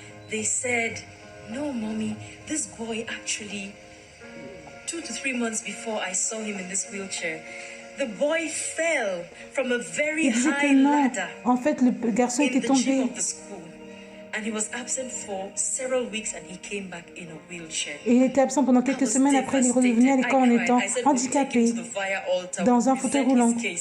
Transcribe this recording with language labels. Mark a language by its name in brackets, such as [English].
[English] they said, "No, mommy, this boy actually 2 to 3 months before I saw him in this wheelchair, the boy fell from a very high ladder." [French] En fait, le garçon était tombé. [English] And he was absent for several weeks and he came back in a wheelchair. [French] Et il était absent pendant quelques semaines. Après, il est revenu à l'école en étant handicapé dans un fauteuil roulant.